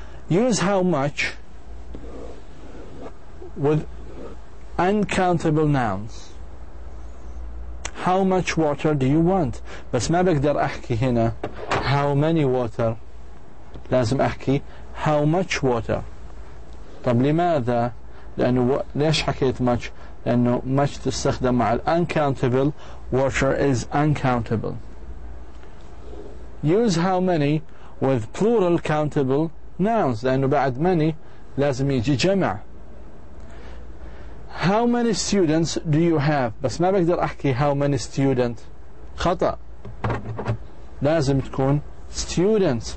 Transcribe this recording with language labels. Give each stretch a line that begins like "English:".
English: Use how much with uncountable nouns. How much water do you want؟
Arabic: بس ما بقدر أحكي هنا
English: how many water،
Arabic: لازم أحكي
English: how much water.
Arabic: طب لماذا؟ لأنه ليش حكيت much؟ لأنه much تستخدم مع uncountable،
English: water is uncountable. Use how many with plural countable nouns،
Arabic: لأنه بعد
English: many
Arabic: لازم يجي جمع.
English: How many students do you have؟
Arabic: بس ما بقدر أحكي
English: how many student،
Arabic: خطأ، لازم تكون
English: students.